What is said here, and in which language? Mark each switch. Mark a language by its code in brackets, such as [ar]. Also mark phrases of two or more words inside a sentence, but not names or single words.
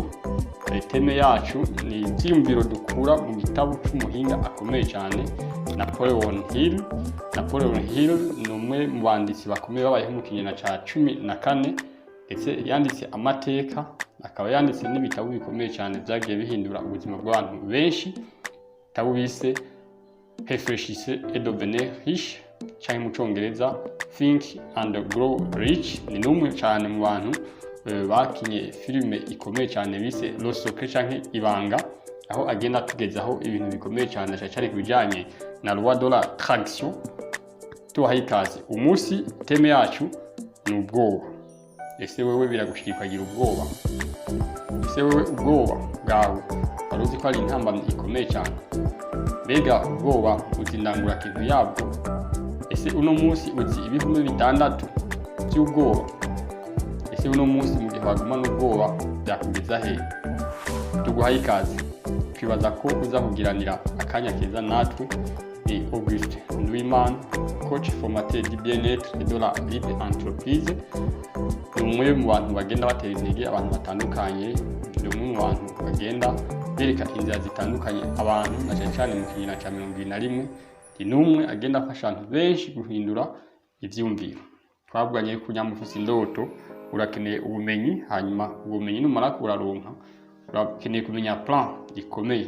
[rn] Teme yacu ni ibyumviro dukura mu gitabo cy'umuhinga akomeye cyane Napoleon Hill. Napoleon Hill ni umwe mu banditsi bakomeye babayeho mu kinyejana cya 14 ndetse yanditse amateka, akaba yanditse n'ibitabo bikomeye cyane byagiye bihindura ubuzima bw'abantu benshi. Ibitabo bise Réfléchissez et devenez riche cyangwa mu Cyongereza Think and Grow Rich. Ni numwe cyane mu bantu bakinye filime ikomeye cyane bise Le Secret cyangwa Ibanga, aho agenda tugezaho ibintu bikomeye cyane cyane kubijyanye na [fr] loi de la traction. [rn] Tubahaye ikaze. Umunsi teme yacu ni ubwoba. Ese wewe biragushikagira ubwoba? Ese wewe ubwoba bwawe waruzi ko ari intambamyi ikomeye cyane? Mbega ubwoba uzindangura kintu yabwo? Ese uno munsi uzi ibihumbi bitandatu by'ubwoba? Ese uno munsi mu gihe waguma n'ubwoba byakugeza he? Tuguhaye ikaze. Twibaza ko uza kugiranira akanya keza natwe. Ni Augustin Nduwimana, [fr] coach formateur du bien-être et de la libre entreprise. [rn] Ni umwe mu bantu bagenda batera intege abantu batandukanye, ni umwe mu bantu bagenda bereka inzira zitandukanye abantu na cyane mu kinyejana cya 21. Ni numwe agenda afasha abantu benshi guhindura ibyumviro. Twabwanye ko nyamufise indoto, urakeneye ubumenyi, hanyuma ubumenyi numara kuraronka urakeneye kumenya plan ikomeye.